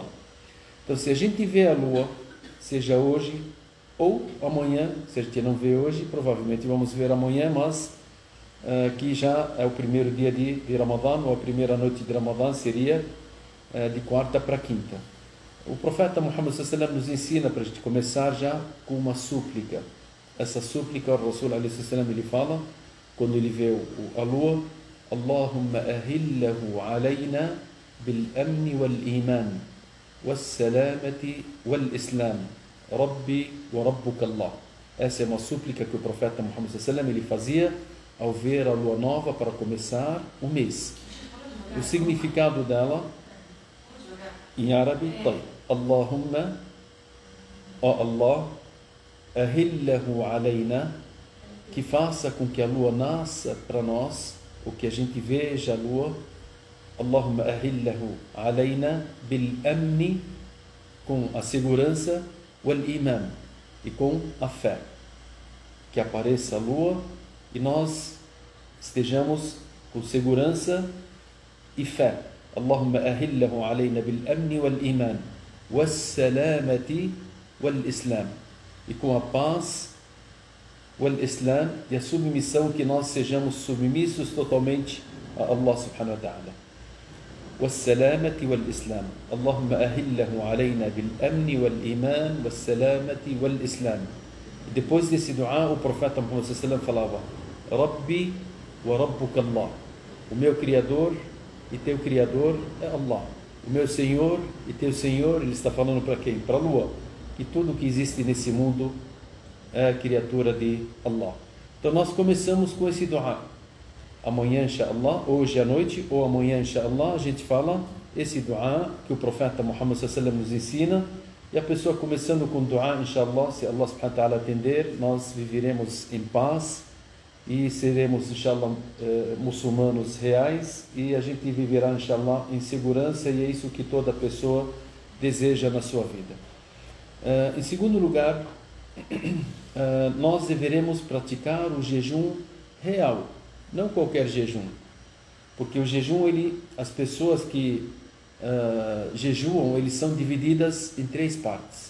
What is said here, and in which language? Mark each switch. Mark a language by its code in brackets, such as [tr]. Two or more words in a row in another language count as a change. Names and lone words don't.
[pt] Então se a gente vê a lua, seja hoje ou amanhã, se a gente não vê hoje, provavelmente vamos ver amanhã, mas que já é o primeiro dia de Ramadã, ou a primeira noite de Ramadã seria de quarta para quinta. O profeta Muhammad [ar] صلى الله عليه وسلم [pt] nos ensina para a gente começar já com uma súplica. Essa súplica, o Rasul [ar] عليه وسلم [pt] ele fala, quando ele vê a lua, [ar] اللهم أهله علينا بالأمن والإيمان والسلامة والإسلام ربي وربك الله. [pt] Essa é uma súplica que o profeta Muhammad [ar] صلى الله عليه وسلم [pt] ele fazia ao ver a lua nova para começar o mês. O significado dela em árabe, [ar] طيب. Allahumma, [pt] ó Allah, [ar] أهله علينا, [pt] que faça com que a lua nasça para nós, ou que a gente veja a lua. [ar] اللهم أهله علينا بالأمن, [pt] com a segurança, [ar] والإيمان, [pt] e com a fé. Que apareça a lua e nós estejamos com segurança e fé. [ar] اللهم أهله علينا بالأمن والإيمان والسلامة والإسلام, [pt] e com a paz, [ar] والإسلام, [pt] e a submissão, que nós sejamos submissos totalmente a Allah [ar] سبحانه وتعالى. والسلامة والإسلام. اللهم أهله علينا بالأمن والإيمان والسلامة والإسلام. [pt] E depois desse dua, o profeta Muhammad [ar] صلى الله عليه وسلم [pt] falava: [ar] ربي وربك الله. [pt] O meu Criador e teu Criador é Allah. O meu Senhor e teu Senhor, ele está falando para quem? Para a lua. E tudo que existe nesse mundo é a criatura de Allah. Então nós começamos com esse dua. Amanhã, inshallah, hoje à noite ou amanhã, inshallah, a gente fala esse dua que o profeta Muhammad [ar] صلى الله عليه وسلم [pt] nos ensina. E a pessoa começando com dua, inshallah, se Allah [ar] سبحانه وتعالى [pt] atender, nós viveremos em paz e seremos, inshallah, muçulmanos reais, e a gente viverá, inshallah, em segurança, e é isso que toda pessoa deseja na sua vida. Em segundo lugar, nós deveremos praticar o jejum real, não qualquer jejum, porque o jejum, as pessoas que jejuam, eles são divididas em 3 partes.